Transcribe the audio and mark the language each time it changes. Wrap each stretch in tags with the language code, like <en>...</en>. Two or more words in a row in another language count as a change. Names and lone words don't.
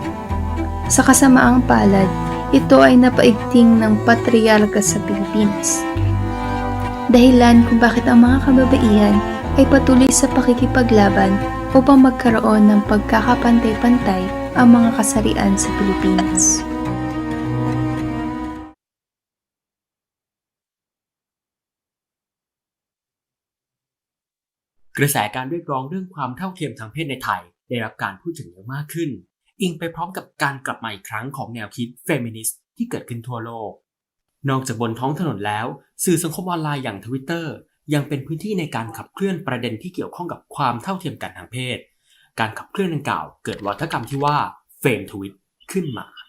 <tl>Sa kasamaang palad, ito ay napaigting ng patriarka sa Pilipinas. Dahilan kung bakit ang mga kababaihan ay patuloy sa pakikipaglaban upang magkaroon ng pagkakapantay-pantay ang mga kasarian sa Pilipinas.</tl> <th>กระแสการเรียกร้องเรื่องความเท่าเทียมทางเพศในไทยได้รับการพูดถึงเยอะมากขึ้นอิงไปพร้อมกับการกลับมาอีกครั้งของแนวคิดเฟมินิสต์ที่เกิดขึ้นทั่วโลกนอกจากบนท้องถนนแล้วสื่อสังคมออนไลน์อย่าง Twitter ยังเป็นพื้นที่ในการขับเคลื่อนประเด็นที่เกี่ยวข้องกับความเท่าเทียมกันทางเพศการขับเคลื่อนดังกล่าวเกิดวัฒกรรมที่ว่าเฟมทวิตขึ้นมา</th>